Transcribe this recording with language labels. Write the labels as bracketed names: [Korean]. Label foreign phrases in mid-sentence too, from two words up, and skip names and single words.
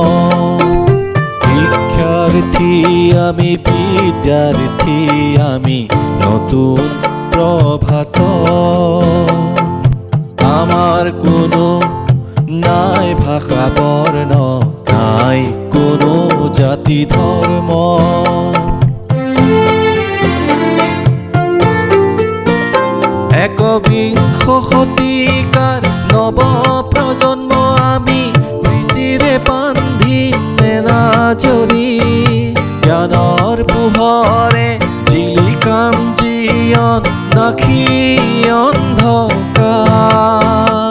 [Bangla] শিক্ষার্থী আমি, বিদ্যার্থী আমি, নতুন প্রভাত। আমার কোনো নাই ভাষা বর্ণ, নাই কোনো জাতি ধর্ম। [Assamese] একবিংশ শতিকাৰ নৱ প্ৰজন্ম আমি, প্ৰীতিৰে বান্ধিম নেনাজৰি। জ্ঞানৰ পোহৰে জিলিকাম জীৱন, নাখি অন্ধকাৰ।